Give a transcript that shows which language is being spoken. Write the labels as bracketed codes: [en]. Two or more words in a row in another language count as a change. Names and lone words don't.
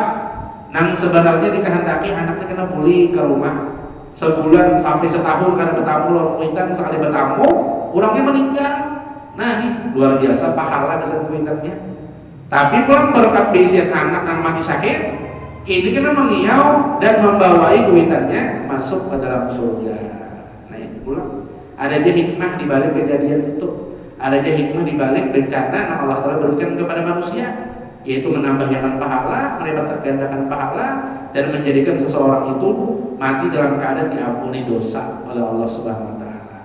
[bjn] Nang sebenarnya dikehendaki anaknya kena pulih ke rumah sebulan sampai setahun karena bertamu lawan kuitan, sekali bertamu orangnya meninggal. Nah, ini luar biasa pahala kesan kuitannya. Tapi pulang berkat beisian anak yang mati syahid, ini kena mengiau dan membawai kuitannya masuk ke dalam surga. [id] Nah, ini pulang ada dia hikmah di balik kejadian itu, ada dia hikmah di balik bencana yang Allah Ta'ala berikan kepada manusia, yaitu menambahkan pahala, melipat gandakan pahala, dan menjadikan seseorang itu mati dalam keadaan diampuni dosa oleh Allah Subhanahu Wa Taala.